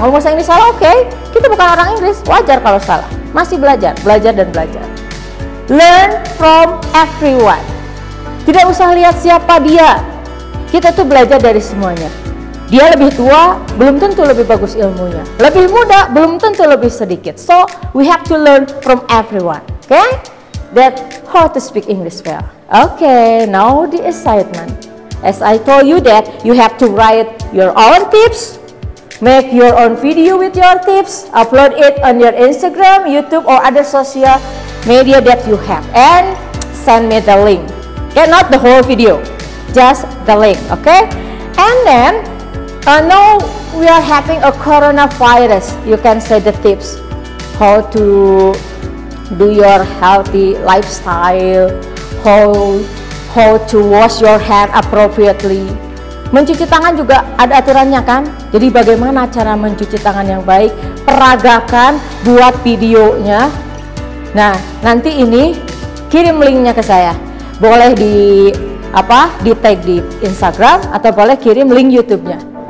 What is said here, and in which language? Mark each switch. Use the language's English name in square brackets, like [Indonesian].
[Indonesian] Ngomong bahasa Inggris salah, oke. Kita bukan orang Inggris, wajar kalau salah. Masih belajar dan belajar. [English] Learn from everyone. [Indonesian] Tidak usah lihat siapa dia. Kita tuh belajar dari semuanya. Dia lebih tua, belum tentu lebih bagus ilmunya. Lebih muda, belum tentu lebih sedikit. [English] So, we have to learn from everyone. Okay? That how to speak English well. Okay, now the assignment. As I told you that you have to write your own tips, make your own video with your tips, upload it on your Instagram, YouTube, or other social media that you have, and send me the link. Okay, not the whole video, just the link. Okay, and then now we are having a coronavirus. You can say the tips, how to do your healthy lifestyle, how to wash your hand appropriately. [Indonesian] Mencuci tangan juga ada aturannya kan? Jadi bagaimana cara mencuci tangan yang baik? Peragakan, buat videonya. Nah, nanti ini kirim linknya ke saya. Boleh di tag di Instagram atau boleh kirim link YouTube-nya.